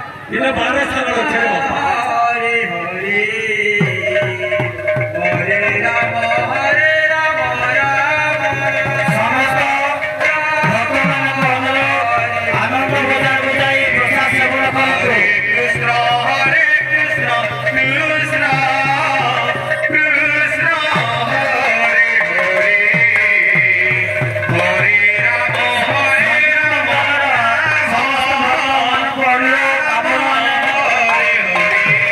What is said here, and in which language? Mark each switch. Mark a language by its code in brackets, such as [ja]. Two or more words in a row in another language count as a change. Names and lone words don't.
[hi] इला 12 साल थे बापा [or] ହରେ ହରେ ହରେ ରାମ ସମସ୍ତ भक्तମାନଙ୍କୁ ଅନୁରୋଧ ଆନନ୍ଦ ବଜାର ବୁଝାଇ ପ୍ରସାଦ ସେବନ କରନ୍ତୁ। କୃଷ୍ଣ ହରେ କୃଷ୍ଣ କୃଷ୍ଣ କୃଷ୍ଣ ହରେ ହରେ ହରେ ରାମ ସମସ୍ତ ଭକ୍ତମାନଙ୍କୁ ଅନୁରୋଧ ଆପଣମାନେ ହରେ ହରେ